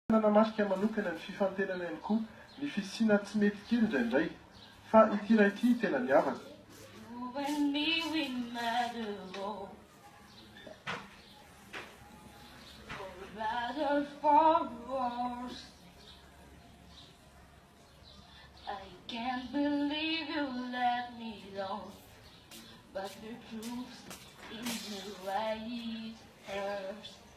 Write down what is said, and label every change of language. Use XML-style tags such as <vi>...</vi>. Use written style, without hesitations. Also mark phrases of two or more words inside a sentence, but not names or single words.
<mg>Nanamarika manokana ny fifantenana ihany koa ny fisiana tsy mety kely indraindray fa ity iray ity tena miavaka.</mg> <en>I can't believe you let me down, but the truth is the way it hurts.</en>